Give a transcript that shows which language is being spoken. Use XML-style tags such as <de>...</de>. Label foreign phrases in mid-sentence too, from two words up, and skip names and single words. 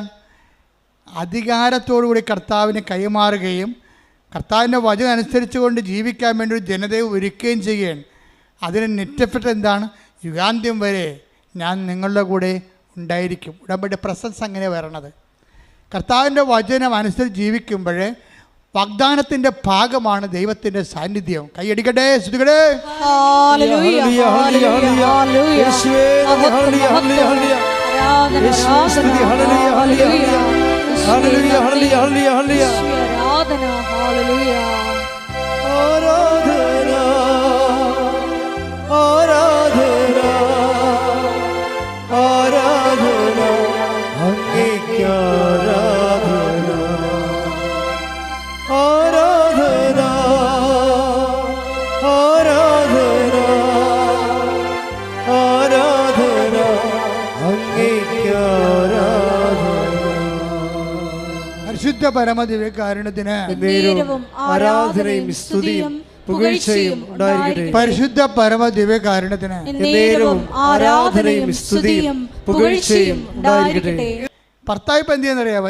<ml>അധികാരത്തോടുകൂടി കർത്താവിനെ കൈമാറുകയും കർത്താവിൻ്റെ വചനം അനുസരിച്ചുകൊണ്ട് ജീവിക്കാൻ വേണ്ടി ഒരു ജനതയെ ഒരുക്കുകയും ചെയ്യുകയാണ്. അതിന് നെറ്റഫിറ്റ് എന്താണ്? യുഗാന്ത്യം വരെ ഞാൻ നിങ്ങളുടെ കൂടെ ഉണ്ടായിരിക്കും. ഉടമ്പടിയുടെ പ്രസൻസ് അങ്ങനെ വരണത്. കർത്താവിൻ്റെ വചനം അനുസരിച്ച് ജീവിക്കുമ്പോൾ വാഗ്ദാനത്തിൻ്റെ ഭാഗമാണ് ദൈവത്തിൻ്റെ സാന്നിധ്യം. കൈയടിക്കട്ടെ, ശ്രുതികടേ. ഹല്ലേലൂയ, ഹല്ലേലൂയ, ഹല്ലേലൂയ, ഹല്ലേലൂയ. ആരാധന, ഹല്ലേലൂയ. ആരാധന, ആരാധന, ആരാധന, അങ്ങേക്ക് ആരാധന, ആരാധന, ആരാധന, ആരാധന, അങ്ങേക്ക് ആരാധന. പരിശുദ്ധ പരമദിവ്യകാരുണ്യത്തിന് ആരാധനയും സ്തുതിയും പുകഴ്ചയും ഉണ്ടായിരിക്കട്ടെ. പരിശുദ്ധ പരമദിവ്യകാരുണ്യത്തിന് ആരാധനയും സ്തുതിയും പുകഴ്ചയും ഉണ്ടായിരിക്കട്ടെ. ഭർത്താവ് ഇപ്പം എന്ത് ചെയ്യുന്നറിയാമോ?</ml>